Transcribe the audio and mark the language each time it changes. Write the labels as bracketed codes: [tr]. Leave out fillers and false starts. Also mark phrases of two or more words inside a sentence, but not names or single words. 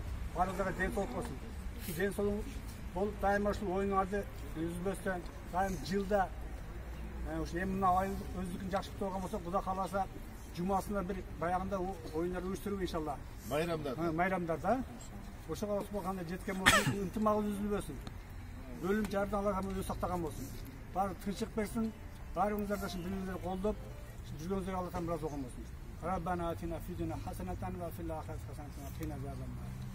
[ky] Баарыңыздарга ден соолук болсун. Ден соолук болуп дайым ушул оюнарды үзбөстөн дайым жылда ушул эми мына айыл өздүкүн жакшы болгон болсо, Кудай кааласа жумасында бир баягында оюндар уюштуруп иншалла. Майрамдарда. Ошого субхана жеткен болсун, ынтымагыбыз үзүлбөсүн. Өлүм жардын Алла өзү сактаган болсун. Баары тынчтык берсин. Баарыңыздар да ушул билимдерди колдоп, жүргөнүзгө Алладан бираз болгон болсун. [ar] ربنا آتنا في الدنيا حسنة وفي الآخرة حسنة وقنا عذاب النار.